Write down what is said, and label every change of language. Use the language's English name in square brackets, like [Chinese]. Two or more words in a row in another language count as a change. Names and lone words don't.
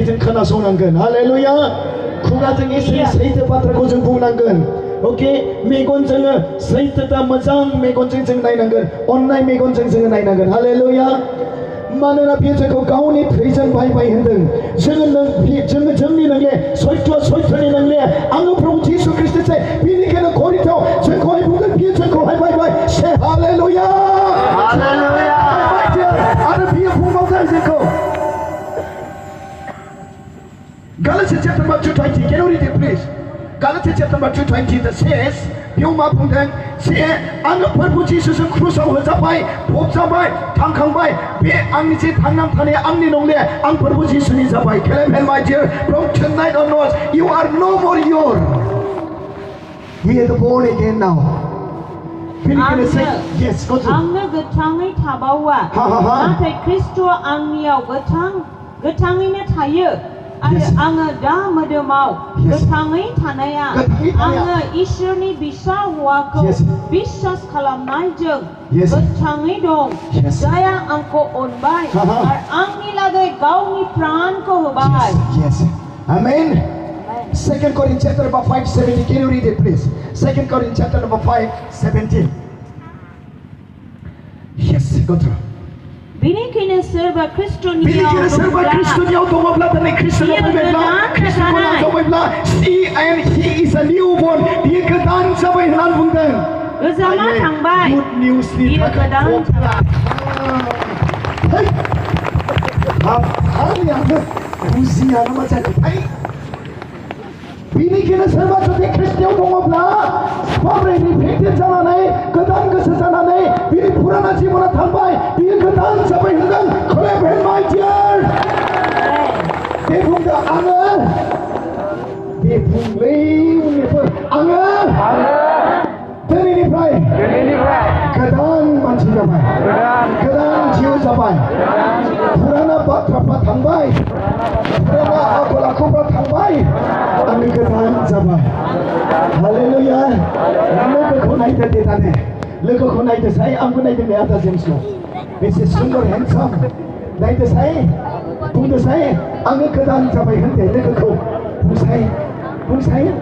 [Bodo] जों खोनासंनांगोन हालेलुया खुगाजों इसोरनि सैथो बाथ्राखौ जों बुंनांगोन ओके मेगनजों सैथोता मोजां मेगनजों जों नायनांगोन अननाय मेगनजों जों नायनांगोन हालेलुया मानोना बियो जोंखौ गावनि थैजों बायबाय होनदों जोङो जोंनि नंले सैथोनि नंले आङो प्रभु यीशु ख्रिस्टसे बेनिखायनो करिन्थआव जोंखौहाय बुंदों बियो जोंखौहाय बायबाय से हालेलुया हालेलुया आरो बियो बुंबावदों जोंखौ [English] Galatians chapter number 2:20 can you read it please Galatians chapter number 2:20 that says [Bodo] बेयाव मा बुंदों जे आङो प्रभु यीशुजों क्रुसाव होजाबाय फबजाबाय थांखांबाय बे आंनि जे थांनानै थानाया आंनि नंले आं प्रभु यीशुनि जाबाय [English] Can my dear from tonight onwards you are no more your we are born again now yes go to [Bodo] आंनो गोथाङै थाबावा नाथाय ख्रिस्ट'आ आंनियाव गोथाङैनो थायो आरो आङो दा मोदोमाव गोथाङै थानाया आङो इसोरनि फिसा हौवाखौ बिश्वास खालामनायजों गोथाङै दं जायहा आंखौ अनबाय आरो आंनि लागै गावनि प्राणखौ होबाय [English] आमेन 2 Corinthians chapter number 5:17 can you read it please 2 Corinthians chapter number 5:17 yes go through [Bodo] बेनिखायनो सोरबा ख्रिस्ट'नियाव दङब्ला दिनै ख्रिस्ट'नाव फैबायब्ला ख्रिस्ट'खौ नाजावबायब्ला [English] he is a newborn [Bodo] जाबाय होननानै बुंदों गोजामा थांबाय गुड निउसनि बियो थाखाय गोदान जाबाय आंनो बुजिया नामा जाखो बिनिखायनो सोरबा जुदि ख्रिस्टियाव दङब्ला माब्रैनि भेक्टेड जानानै गोदान गोसो जानानै बिनि पुराना जिबना थांबाय बियो गोदान जाबाय होनदों [English] clap hand my dear [Bodo] बे बुंदों आङो बे बुंलै उन्दैफोर आङो दिनैनिफ्राय गोदान मानसि जाबाय गोदान जिउ जाबाय पुराना बाथ्राफ्रा थांबाय पुराना आखल आखुफ्रा थांबाय आङो गोदान जाबाय हालेलुया लोगोखौ नायदो दे दाने लोगोखौ नायदोसाय आंबो नायदों नै आदा जेम्सखौ बेसे सुन्दर हेन्डसाम नायदोसाय बुंदोसाय आङो गोदान जाबाय होनदे लोगोखौ बुंसाय